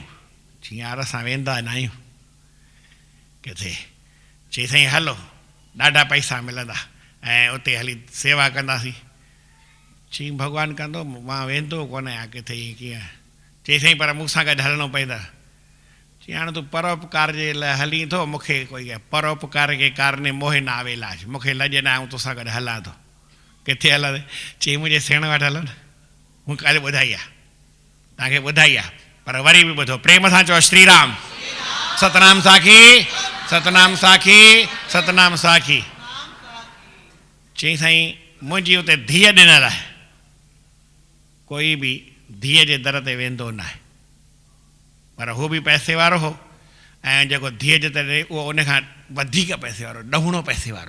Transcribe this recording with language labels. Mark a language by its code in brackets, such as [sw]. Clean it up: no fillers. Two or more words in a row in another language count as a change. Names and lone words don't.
[sd] चई यार असां वेंदा न आहियूं किथे। चई साईं हलो ॾाढा पैसा मिलंदा ऐं उते हली सेवा कंदासीं। चई भॻवानु कंदो, मां वेंदो कोन आहियां किथे ईअं कीअं। चई साईं पर मूंसां गॾु हलणो पवंदा। चई हाणे तूं परोपकार जे लाइ हली थो, मूंखे कोई परोपकार के कारणे मोहे न आवे इलाज, मूंखे लॼ न आऊं तोसां गॾु हलां थो। किथे हलां? चई मुंहिंजे सेण वटि हलो न, मूं काल्ह ॿुधाई आहे, तव्हांखे ॿुधाई आहे, पर वरी बि ॿुधो, प्रेम सां चओ श्री राम। सतनाम साखी, सतनाम साखी, सतनाम साखी। चई साईं मुंहिंजी हुते धीअ ॾिनल आहे, कोई बि धीअ जे दर ते वेंदो न आहे, पर हू बि पैसे वारो हो ऐं जेको धीअ जे दर उहो उन खां वधीक पैसे वारो, ॾहुणो पैसे वारो।